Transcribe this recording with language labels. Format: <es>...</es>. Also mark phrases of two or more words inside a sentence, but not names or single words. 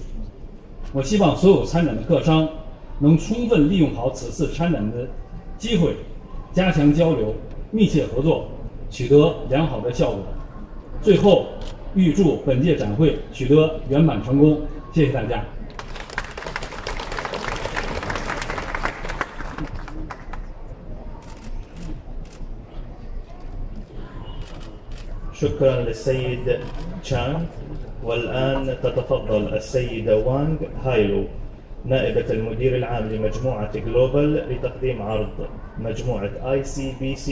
<zh>我希望所有参展的客商能充分利用好此次参展的机会，加强交流，密切合作，取得良好的效果。最后，预祝本届展会取得圆满成功。谢谢大家。</zh> <ar>شكرا للسيد تشانغ. والآن تتفضل السيدة وانغ هايلو نائبة المدير العام لمجموعة جلوبال لتقديم عرض مجموعة ICBC.</ar>